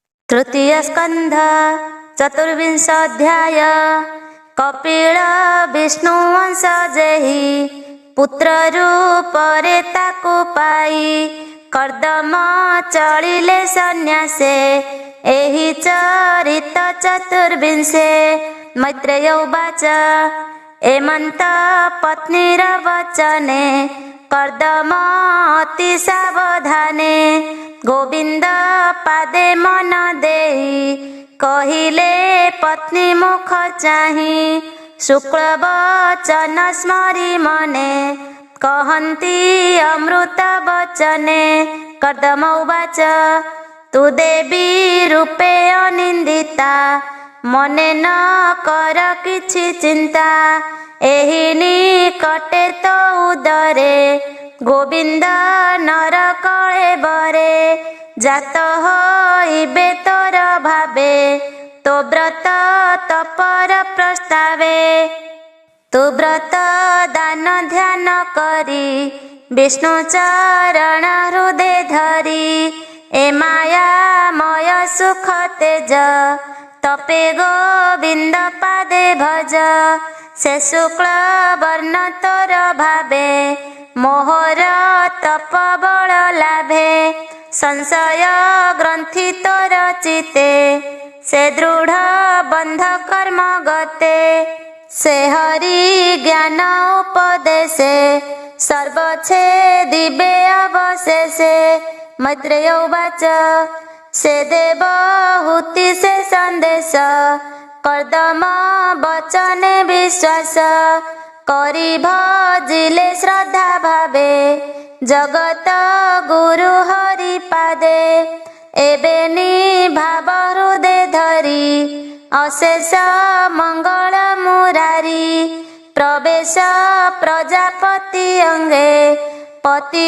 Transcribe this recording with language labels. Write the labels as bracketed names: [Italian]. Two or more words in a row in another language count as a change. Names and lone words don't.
[Odia] ତୃତୀୟ ସ୍କନ୍ଧ ଚତୁର୍ବିଂଶ ଅଧ୍ୟାୟ। କପିଳ ବିଷ୍ଣୁ ବଂଶ ଯେହି ପୁତ୍ର ରୂପରେ ତାକୁ ପାଇ କର୍ଦ୍ଦମ ଚଳିଲେ ସନ୍ୟାସେ ଏହି ଚରିତ ଚତୁର୍ବିଂଶେ। ମୈତ୍ରେୟ ଉବାଚ ଏମନ୍ତ ପତ୍ନୀର ବଚନେ କର୍ଦ୍ଦମ ଅତି ସାବଧାନେ ଗୋବିନ୍ଦ ପାଦେ ମନ ଦେଇ କହିଲେ ପତ୍ନୀ ମୁଖ ଚାହି ଶୁକ୍ଳ ବଚନ ସ୍ମରି ମନେ କହନ୍ତି ଅମୃତ ବଚନେ। କର୍ଦ୍ଦମ ଉବାଚ ତୁ ଦେବୀ ରୂପେ ଅନିନ୍ଦିତା ମନେ ନ କର କିଛି ଚିନ୍ତା ଏହି ନିକଟେ ତୋ ଉଦରେ ଗୋବିନ୍ଦ ନର କଳେବରେ ଜାତ ହୋଇବେ ତୋର ଭାବେ ତୋ ବ୍ରତ ତପର ପ୍ରସ୍ତାବେ। ତୁ ବ୍ରତ ଦାନ ଧ୍ୟାନ କରି ବିଷ୍ଣୁ ଚରଣ ହୃଦୟ ଧରି ଏ ମାୟାମୟ ସୁଖ ତେଜ ତପେ ଗୋବିନ୍ଦ ପାଦେ ଭଜ। ସେ ଶୁକ୍ଳ ବର୍ଣ୍ଣ ତୋର ଭାବେ ମୋହର ତପ ବଳ ଲାଭେ ସଂଶୟ ଗ୍ରନ୍ଥି ତୋର ଚିତ୍ତେ ସେ ଦୃଢ଼ ବନ୍ଧ କର୍ମ ଗତେ। ସେ ହରି ଜ୍ଞାନ ଉପଦେଶେ ସର୍ବଚ୍ଛେଦିବେ ଅବଶେଷେ। ମୈତ୍ରେୟ ଉବାଚ ସେ ଦେବହୂତି ସେ ସନ୍ଦେଶ କର୍ଦ୍ଦମ ବଚନେ ବିଶ୍ୱାସ କରି ଭଜିଲେ ଶ୍ରଦ୍ଧା ଭାବେ ଜଗତ ଗୁରୁ ହରି ପାଦେ। ଏବେ ଭାବ ହୃଦୟ ଧରି ଅଶେଷ ମଙ୍ଗଳ ମୁରାରି ପ୍ରବେଶ ପ୍ରଜାପତି ଅଙ୍ଗେ ପତି